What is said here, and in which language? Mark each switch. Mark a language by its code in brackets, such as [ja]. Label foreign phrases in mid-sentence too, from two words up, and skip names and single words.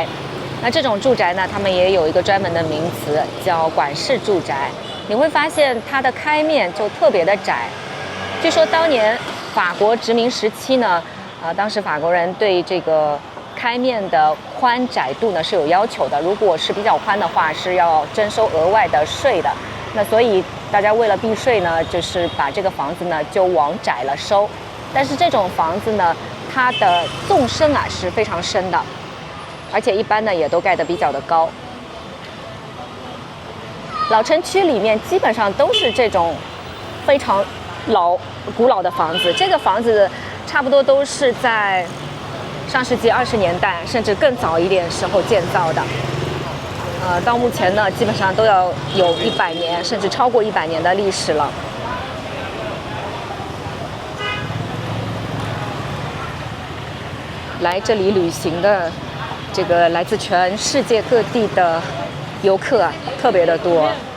[zh] 那這種住宅呢，他們也有一個專門的名詞，叫管式住宅。你會發現它的開面就特別的窄。據說當年法國殖民時期呢，當時法國人對這個開面的寬窄度呢是有要求的，如果是比較寬的話，是要徵收額外的稅的。那所以大家為了避稅呢，就是把這個房子呢就往窄了收。但是這種房子呢，它的縱深啊是非常深的。而且一般呢也都蓋得比較的高。老城區裡面基本上都是這種非常古老的房子。這個房子差不多都是在上世紀20年代甚至更早一點時候建造的。到目前呢基本上都要有100年甚至超過100年的歷史了。來這裡旅行的這個來自全世界各地的遊客啊，特別的多。